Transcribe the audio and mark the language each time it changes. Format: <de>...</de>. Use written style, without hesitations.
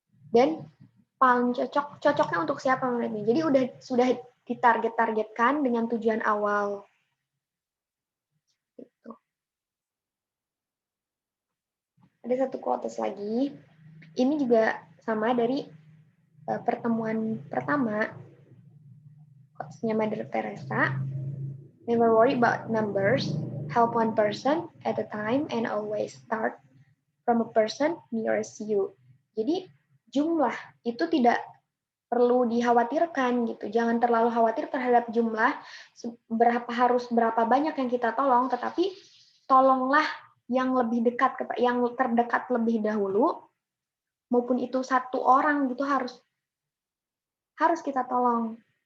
<id>Dan paling cocoknya untuk siapa menurutnya? Jadi sudah ditargetkan dengan tujuan awal. Gitu. Ada satu quotes lagi. Ini juga sama dari pertemuan pertama. Quotesnya Mother Teresa.</id> <en>Never worry about numbers. Help one person at a time and always start from a person nearest you.</en> <id>Jadi jumlah itu tidak perlu dikhawatirkan gitu. Jangan terlalu khawatir terhadap jumlah berapa banyak yang kita tolong, tetapi tolonglah yang lebih dekat, yang terdekat lebih dahulu, maupun itu satu orang gitu harus kita tolong.</id>